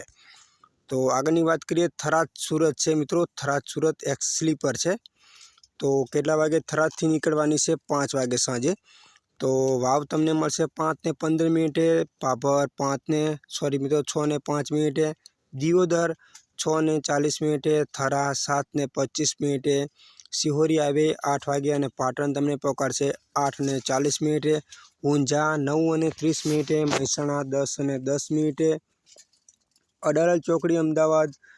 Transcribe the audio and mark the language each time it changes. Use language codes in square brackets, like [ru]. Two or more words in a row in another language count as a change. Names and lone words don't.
[gu] તો આગળની વાત કરીએ થરાદ સૂરત હૈ મિત્રો, થરાદ સૂરત એક સ્લીપર હૈ। તો કેટલા વાગે થરાદ થી નીકળવાની છે 5 વાગે સાંજે। તો વાવ તમને મળશે 5:15, ભાભર 6:05, દિયોદર 6:40, થરા 7:25, સિહોરી આવે 8 વાગે ઔર પાટણ તમને પહોંચાડશે 8:40, ઊંઝા 9:30, મહેસાણા 10:10, અડાલજ ચોકડી અમદાવાદ